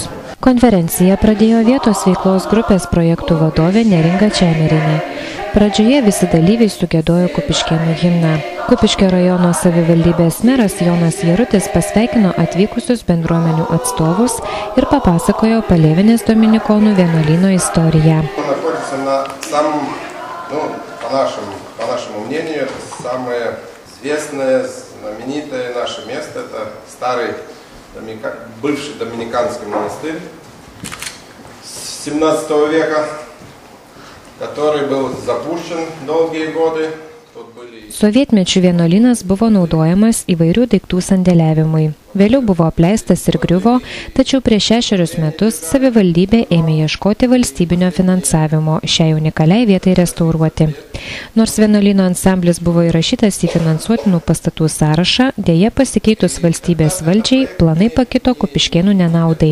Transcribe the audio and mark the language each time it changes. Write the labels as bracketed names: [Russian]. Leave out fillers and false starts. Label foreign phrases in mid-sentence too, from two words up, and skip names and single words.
[Lithuanian] Konferenciją pradėjo vietos veiklos grupės projektų vadovė Neringa Čemerinė. Pradžioje visi dalyviai sugiedojo Kupiškėnų himną. Kupiškio rajono savivaldybės meras Jonas Jarutis pasveikino atvykusius bendruomenių atstovus ir papasakojo Palėvenės dominikonų vienuolyno istoriją. [Russian] По нашему мнению, это самое известное, знаменитое наше место. Это старый, бывший доминиканский монастырь с 17 века, который был запущен долгие годы. [Lithuanian] Sovietmečiu vienuolynas buvo naudojamas įvairių daiktų sandėliavimui. Vėliau buvo apleistas ir griuvo, tačiau prieš 6 metus savivaldybė ėmė ieškoti valstybinio finansavimo šiai unikaliai vietai restauruoti. Nors vienuolyno ansamblis buvo įrašytas į finansuotinų pastatų sąrašą, dėja pasikeitus valstybės valdžiai, planai pakito Kupiškėnų nenaudai.